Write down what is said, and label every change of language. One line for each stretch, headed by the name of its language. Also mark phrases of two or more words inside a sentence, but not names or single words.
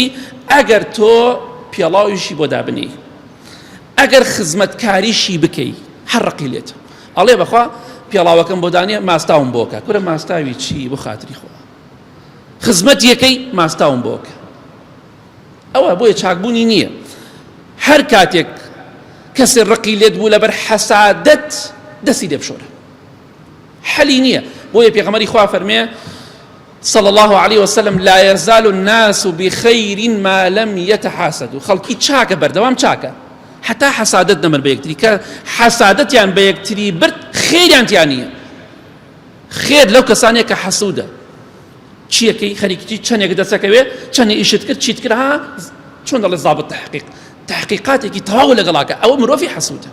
Central Kurdish: ئەگەر تۆ پێڵاویشی بۆ دابنی، ئەگەر خزمەتکاریشی بکەی هەر ڕقی لێتە، ئەڵێ بەخوا پێڵاوەکەم بۆ دانێ ماستاوم بۆکە، کورە ماستاوی چی بۆ خاتری خۆ، خزمەت یەکەی ماستاوم بۆکە. ئەوە بۆیە چاکبوونی نییە. هەر کاتێک کەسێ ڕقی لێت بوو لەبەر حەسادەت دەستی لێ بشۆرە، حەلی نییە. بۆیە پێغەمبەری خوا فەرمێ
Arabic: صلى الله عليه وسلم لا يزال الناس بخير ما لم يتحاسدوا،
Central Kurdish: خەڵکی چاکە بەردەوام چاکە حتا حەسادەت نەمر بە یەکتری، کە حەسادەتیان بە یەکتری برد خێریان تیان نییە. خێر لەو کەسانەیە کە حەسوودە، چیەکەی خەریکی چەندێک دەسەکەوێ چەندێ ئیشت کرد چیت کرد ها چۆن دەڵێ زابط تحقیقاتێکی تەواو لەگەڵاکە، ئەوە مرۆڤی حەسوودە.